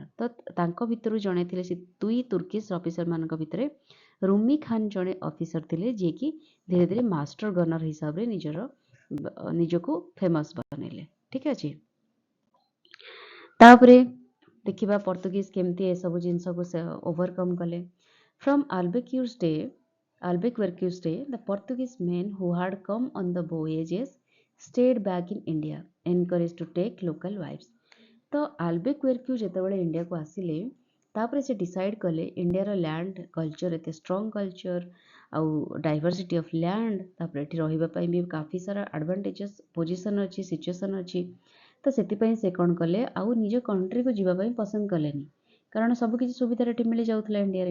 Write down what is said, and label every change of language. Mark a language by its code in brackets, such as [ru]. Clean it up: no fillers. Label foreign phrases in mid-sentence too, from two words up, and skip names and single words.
[or] ତ ତାଙ୍କ ଭିତରୁ ଜଣେ ଥିଲେ, ସେ 2 ତୁର୍କିଶ ଅଫିସରମାନଙ୍କ ଭିତରେ ରୁମି ଖାନ୍ ଜଣେ ଅଫିସର ଥିଲେ ଯିଏକି ଧୀରେ ଧୀରେ [en] master gunner [or] ହିସାବରେ ନିଜକୁ ଫେମସ୍ ବନେଇଲେ। ଠିକ୍ ଅଛି। ତାପରେ ଦେଖିବା ପର୍ତ୍ତୁଗୀଜ କେମିତି ଏସବୁ ଜିନିଷକୁ ସେ ଓଭରକମ୍ କଲେ। [en] From Albuquerque's day the Portuguese men who had come on the voyages stayed back in India encouraged to take local wives। [or] ତ ଆଲବେକ୍ୟୁର୍କୁ ଯେତେବେଳେ ଇଣ୍ଡିଆକୁ ଆସିଲେ ତାପରେ ସେ ଡିସାଇଡ୍ କଲେ ଇଣ୍ଡିଆର [en] land culture [or] ଏତେ [en] strong culture [or] ଆଉ [en] diversity of land, [or] ତାପରେ ଏଠି ରହିବା ପାଇଁ ବି କାଫି ସାରା [en] advantages position [or] ଅଛି, ସିଚୁଏସନ୍ ଅଛି। ତ ସେଥିପାଇଁ ସେ କ'ଣ କଲେ, ଆଉ ନିଜ କଣ୍ଟ୍ରିକୁ ଯିବା ପାଇଁ ପସନ୍ଦ କଲେନି, କାରଣ ସବୁକିଛି ସୁବିଧାରେ ଏଠି ମିଳିଯାଉଥିଲା ଇଣ୍ଡିଆରେ।